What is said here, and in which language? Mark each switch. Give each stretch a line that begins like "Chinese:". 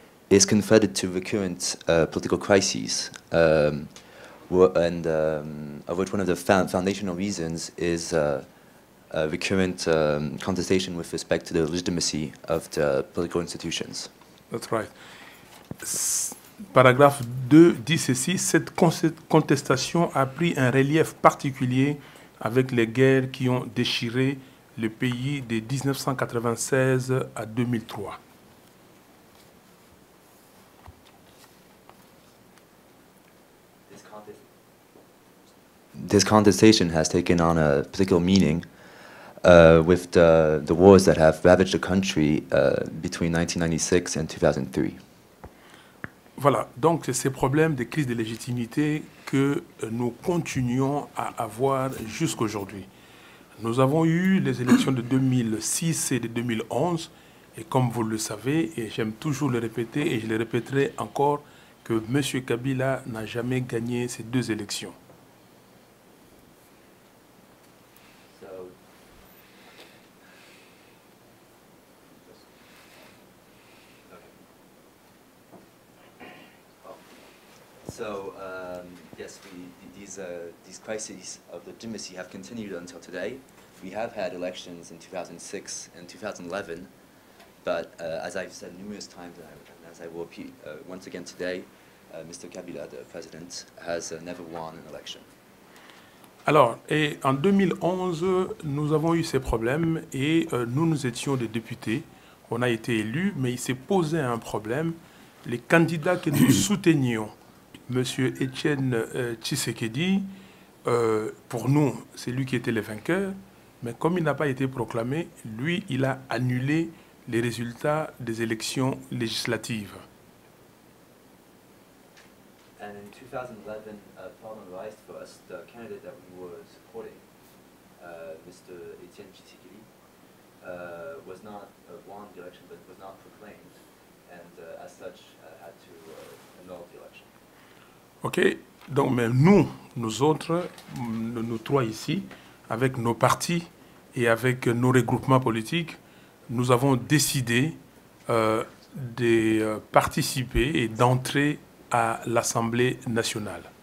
English: Is confronted to recurrent political crises, and of which one of the foundational reasons is recurrent contestation with respect to the legitimacy of the political institutions. That's right.
French: Paragraphe 2 dit ceci: cette contestation a pris un relief particulier avec les guerres qui ont déchiré le pays de 1996 à 2003.
English: This contestation has taken on a particular meaning with the wars that have ravaged the country between 1996 and 2003.
French: Voilà, donc c'est ces problèmes de crise de légitimité que nous continuons à avoir jusqu'aujourd'hui. Nous avons eu les élections de 2006 et de 2011, et comme vous le savez, et j'aime toujours le répéter, et je le répéterai encore, que M. Kabila n'a jamais gagné ces deux élections.
English: So, yes, these crises of legitimacy have continued until today. We have had elections in 2006 and 2011, but as I've said numerous times, and as I will repeat once again today, Mr. Kabila, the president, has never won an election.
French: Alors, et en 2011, nous avons eu ces problèmes et nous étions des députés. On a été élus, mais il s'est posé un problème. Les candidats que nous soutenions, M. Etienne Tshisekedi, pour nous, c'est lui qui était le vainqueur. Mais comme il n'a pas été proclamé, lui, il a annulé les résultats des élections législatives.
English: And in 2011, a problem arose for us. The candidate that we were supporting, Mr. Etienne Tshisekedi, was not won the election, but was not proclaimed, and as such, had to annul the election.
French: Ok, donc mais nous autres, nous trois ici, avec nos partis et avec nos regroupements politiques, nous avons décidé de participer et d'entrer à l'Assemblée nationale.